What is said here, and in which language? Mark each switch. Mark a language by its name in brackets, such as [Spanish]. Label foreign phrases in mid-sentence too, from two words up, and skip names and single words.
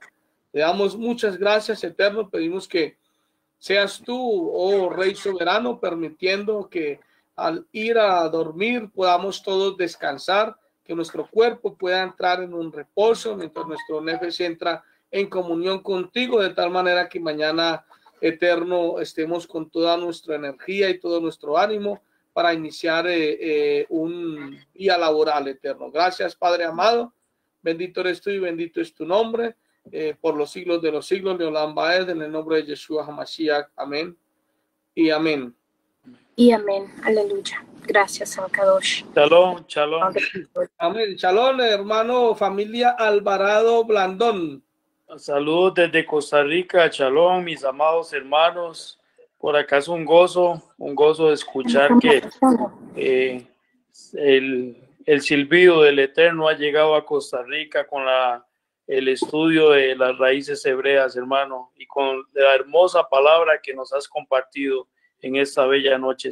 [Spanish] Le damos muchas gracias, Eterno. Pedimos que seas tú, oh Rey soberano, permitiendo que al ir a dormir podamos todos descansar, que nuestro cuerpo pueda entrar en un reposo, mientras nuestro nefesh entra en comunión contigo, de tal manera que mañana, Eterno, estemos con toda nuestra energía y todo nuestro ánimo para iniciar un día laboral, Eterno. Gracias, Padre amado. Bendito eres tú y bendito es tu nombre. Por los siglos de los siglos, [Hebrew] לעולם ועד, [Spanish] en el nombre de Yeshua HaMashiach. Amén y amén. Y amén. Aleluya. Gracias, Kadosh. [Hebrew] שלום שלום. [Spanish] Amén. Shalom, hermano, familia Alvarado Blandón. Saludos desde Costa Rica. Shalom, mis amados hermanos. Por acá es un gozo de escuchar que el silbido del Eterno ha llegado a Costa Rica con el estudio de las raíces hebreas, hermano, y con la hermosa palabra que nos has compartido en esta bella noche.